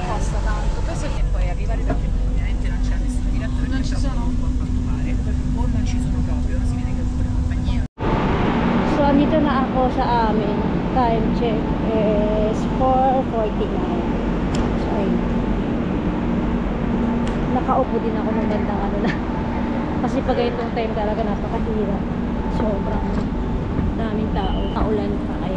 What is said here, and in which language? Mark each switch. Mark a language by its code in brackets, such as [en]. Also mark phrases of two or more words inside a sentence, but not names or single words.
[it] E poi arrivare da te ovviamente non c'è nessun direttore, non ci sono un po' a fare, o non ci sono proprio, si vede che è fuori compagnia. [tl] So, andito na ako sa amin. [en] Time check is [tl] 4:49. So, ayun. Nakaupo din ako ng bandang ano na. Kasi pag itong time talaga napakahirap. Sobrang daming tao. Maulan pa kaya.